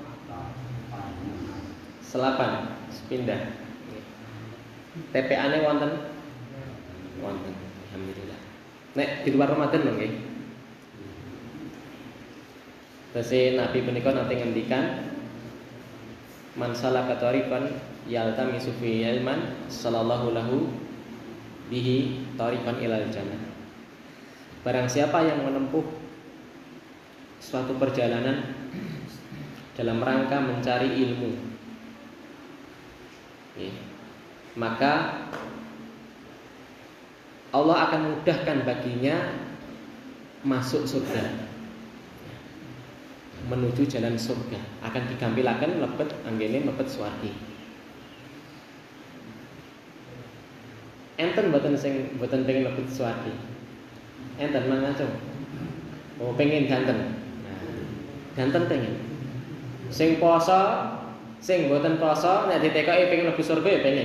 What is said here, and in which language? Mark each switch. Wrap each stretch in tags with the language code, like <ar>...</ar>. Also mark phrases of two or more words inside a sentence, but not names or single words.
<jv>Selapan sepindah. TPA-ne wonten? Wonten. Alhamdulillah. Nek di luar Ramadan nggih. Terus Nabi punika nate ngendikan,</jv> <ar>من سلك طريقا يلتمس في علما صلى الله له به طريقا إلى الجنة.</ar> <id>Barang siapa yang menempuh suatu perjalanan dalam rangka mencari ilmu, maka Allah akan mudahkan baginya masuk surga, menuju jalan surga, akan</id> <jv>digampilaken lebet anggene lebet swargi. Enten mboten sing mboten pengen lebet swargi? Enten mangacung. Oh pengen ganteng. Ganteng pengen. Sing poso, sing mboten poso nek ditekoki pengen mlebu surga ya pengen.</jv>